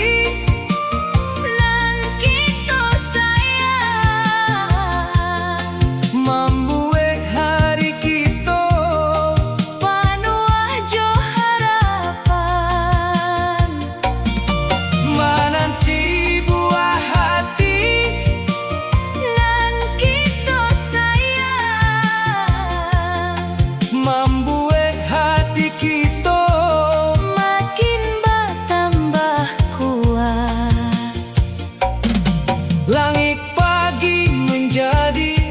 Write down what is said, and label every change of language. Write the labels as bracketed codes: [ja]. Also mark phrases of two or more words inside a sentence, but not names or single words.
[min] nan kita sayang, [id] membuat hari kita [min] panuh jo harapan. [id] menanti buah hati [min] Nan kita sayang, [id] membuat hati kita makin bertambah kuat. langit pagi menjadi